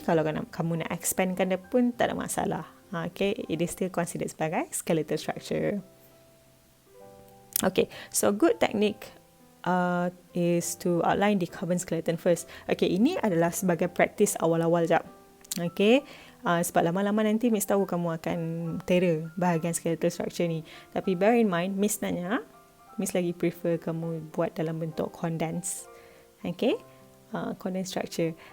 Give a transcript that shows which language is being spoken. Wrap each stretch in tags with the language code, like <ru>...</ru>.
<ms>Kalau kamu nak expandkan dia pun tak ada masalah.</ms> <en>Okay, it is still considered sebagai skeletal structure. Okay, so good technique is to outline the carbon skeleton first.</en> <ms>Okay, ini adalah sebagai praktis awal-awal jap. Okay, sebab lama-lama nanti Miss tahu kamu akan terror bahagian skeletal structure ni. Tapi</ms> <en>bear in mind,</en> <ms>Miss lagi prefer kamu buat dalam bentuk condense. Okay, condensed structure.</ms>